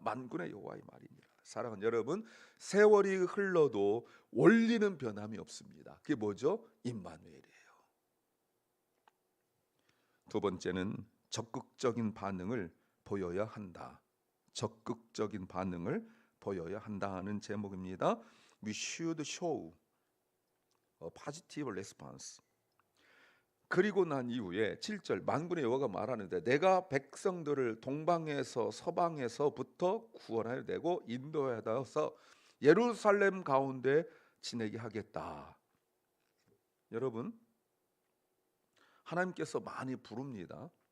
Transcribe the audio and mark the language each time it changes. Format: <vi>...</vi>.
<ko>만군의 여호와의 말이니라. 사랑하는 여러분, 세월이 흘러도 원리는 변함이 없습니다. 그게 뭐죠? 임마누엘이에요. 두 번째는 적극적인 반응을 보여야 한다. 적극적인 반응을 보여야 한다는 제목입니다.</ko> <en>We should show a positive response.</en> <ko>그리고 난 이후에 7절 만군의 여호와가 말하는데 내가 백성들을 동방에서 서방에서부터 구원하여 내고 인도하여서 예루살렘 가운데 지내게 하겠다. 여러분, 하나님께서 많이 부릅니다.</ko>